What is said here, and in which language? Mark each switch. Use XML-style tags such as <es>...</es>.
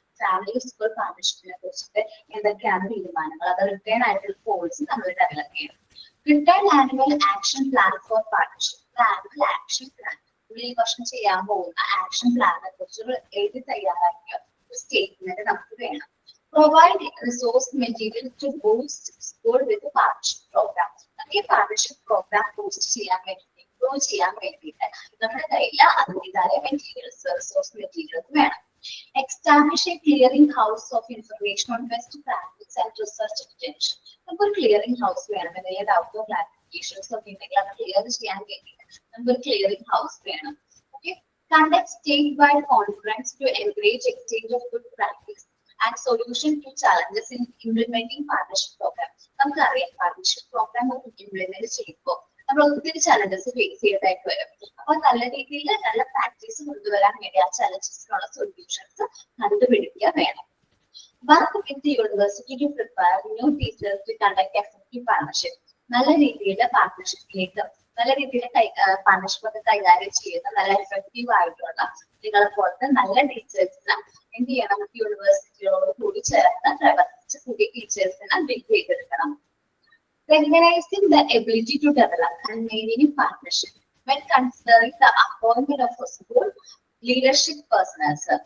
<ml>Family school പാർട്ണർഷിപ്പിനെ കുറിച്ചിട്ട് എന്തൊക്കെയാണ് തീരുമാനങ്ങൾ, അത് റിട്ടേൺ ആയിട്ടുള്ള പോളിസി നമ്മൾ ഡെവലപ്പ് ചെയ്യണം.</ml> <en>Return annual action plan for partnership.</en> <ml>Annual action plan, ഈ വർഷം ചെയ്യാൻ പോകുന്ന ആക്ഷൻ പ്ലാനിനെ കുറിച്ച് എഴുതി തയ്യാറാക്കിയ ഒരു സ്റ്റേറ്റ്മെന്റ് നമുക്ക് വേണം.</ml> <en>Provide resource material to boost school with the partnership program.</en> <ml>ഈ പാർട്ണർഷിപ്പ് പ്രോഗ്രാം ബൂസ്റ്റ് ചെയ്യാൻ വേണ്ടി, ഇംപ്രൂവ് ചെയ്യാൻ വേണ്ടിയിട്ട് നമ്മുടെ കയ്യിൽ അതിൻ്റെതായ മെറ്റീരിയൽസ്, റിസോഴ്സ് മെറ്റീരിയൽസ് വേണം.</ml> <en>Establish a clearing house of information on best practice and research extension.</en> <ml>നമുക്കൊരു ക്ലിയറിംഗ് ഹൗസ് വേണം. എന്തെങ്കിലും ഡൗട്ടോ ക്ലാരിഫിക്കേഷൻസ് ഒക്കെ ഉണ്ടെങ്കിൽ അത് ക്ലിയർ ചെയ്യാൻ വേണ്ടിയിട്ട് നമുക്കൊരു ക്ലിയറിംഗ് ഹൗസ് വേണം. Okay.</ml> <en>Conduct statewide conference to encourage exchange of good practice and solution to challenges in implementing partnership program.</en> <ml>നമുക്കറിയാം പാർട്ണർഷിപ്പ് പ്രോഗ്രാം ഇംപ്ലിമെന്റ് ചെയ്യുമ്പോൾ നമ്മൾ ഒത്തിരി ചലഞ്ചസ് ഫേസ് ചെയ്തതായിട്ട് വരും. അപ്പൊ നല്ല രീതിയിൽ നല്ല പ്രാക്ടീസ് കൊണ്ടുവരാൻ വേണ്ടി ആ ചലഞ്ചസിനുള്ള സൊല്യൂഷൻസ് കണ്ടുപിടിക്കുക വേണം.</ml> <en>Work with the university to prepare new teachers to conduct effective partnership.</en> <ml>നല്ല രീതിയിലെ പാർട്ണർഷിപ്പിലേക്ക്, നല്ല രീതിയിൽ പാർട്ണർഷിപ്പ് ഒക്കെ കൈകാര്യം ചെയ്യുന്ന നല്ല എഫക്റ്റീവ് ആയിട്ടുള്ള നിങ്ങളെ പോലത്തെ നല്ല ടീച്ചേഴ്സിന് എന്ത് ചെയ്യണം, യൂണിവേഴ്സിറ്റിയോട് കൂടി ചേർന്ന് പ്രവർത്തിച്ച് പുതിയ ടീച്ചേഴ്സിനെ ബിൽഡ് ചെയ്തെടുക്കണം.</ml> <en>Recognizing the ability to develop and maintaining partnership when considering the appointment of a school leadership personnel.</en>